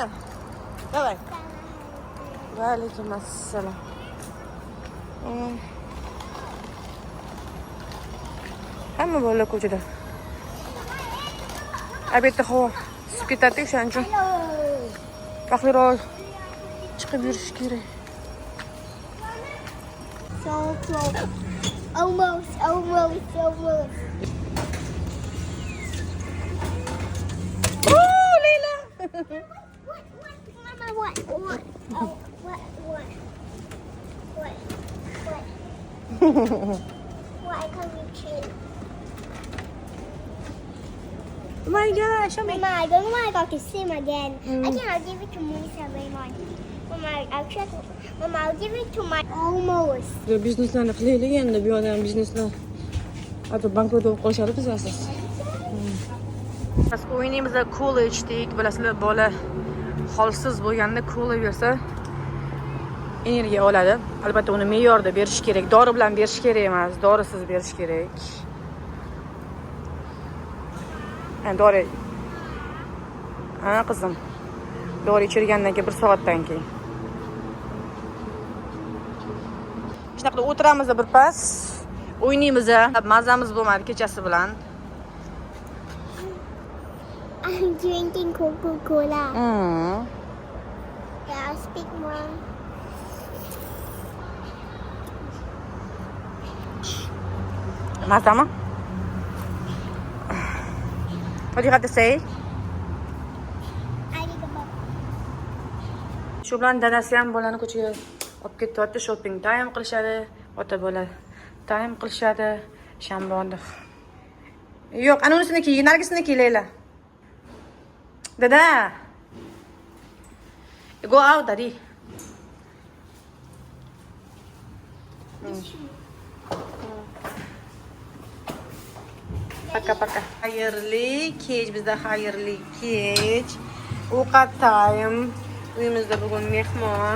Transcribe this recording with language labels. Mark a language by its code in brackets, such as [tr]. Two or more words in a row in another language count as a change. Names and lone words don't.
[uz] Davay. Va alaykum assalom. Hamma bola ko'chada. Albatta havo sib ketadi o'shaning uchun. Vaqtliroq chiqib yurish kerak. [en] So close. Almost. Oh, Leyla. Mama, what? Oh, what? Why can't we change? Oh my gosh, show me. Mama, I don't want to go to swim again. I think I'll give it to Musa, Raymond. Mama, I'll give it to my almost. [uz] Bizneslarni qilaylik endi, bu yoqdan bizneslar. Hatto bankrot bo'lib qolishadi bizasiz. Biz o'yinimizda kola ichdik. Bilasizlar, bola holsiz bo'lganda kola bersa energiya oladi. Albatta uni me'yorda berish kerak. Dori bilan berish kerak emas, dorisiz berish kerak. Dori. Ha, qizim. Dori ichirgandan keyin 1 soatdan keyin. Shunaqa qilib o'tiramiz bir pas. O'ynaymiz. Mazamiz bo'lmadi kechasi bilan. [en] I'm drinking Coca-Cola. Yeah, I'll speak more. [uz] Mazami? [en] What do you have to say? I need a book. [uz] Shu bilan dadasi ham bolani ko'chaga olib ketyapti, [en] shopping time [uz] qilishadi, ota bola time qilishadi. Shanbonda. Yo'q, ana unisiniki, Nargisniki Leyla. Dada. [en] Go out, daddy. [uz] Paka. Xayrli kech, bizda xayrli kech. Ovqat time. Uyimizda bugun mehmon.